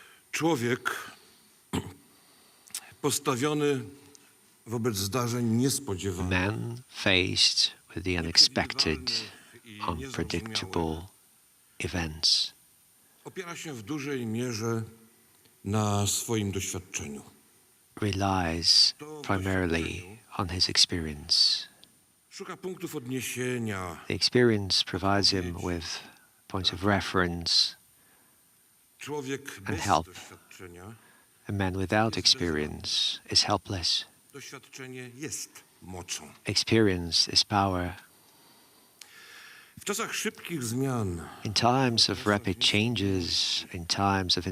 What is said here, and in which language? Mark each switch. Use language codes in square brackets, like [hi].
[pl] Człowiek postawiony wobec zdarzeń niespodziewanych, [en] Man faced with the unexpected, unpredictable events [pl] opiera się w dużej mierze na swoim doświadczeniu. [en] relies primarily on his experience. [pl] Szuka punktów odniesienia. [en] The experience provides him with points of reference. [pl] Człowiek [en] and [pl] bez [en] help. [pl] doświadczenia, [en] A man without experience is helpless. [pl] doświadczenie jest mocą. [en] Experience is power. [pl] W czasach szybkich zmian, [en] In times of rapid changes, in times of